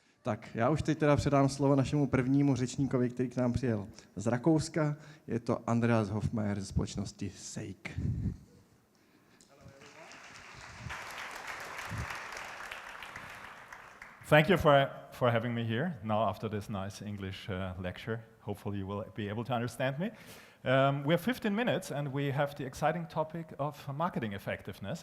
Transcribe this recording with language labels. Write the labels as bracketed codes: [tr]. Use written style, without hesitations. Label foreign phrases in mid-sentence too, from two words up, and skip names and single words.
[cs] Tak, já už teď teda předám slovo našemu prvnímu řečníkovi, který k nám přijel z Rakouska. Je to Andreas Hofmeier ze společnosti SAYG. [en] Thank you for having me here. Now after this nice English lecture, hopefully you will be able to understand me. We have 15 minutes and we have the exciting topic of marketing effectiveness.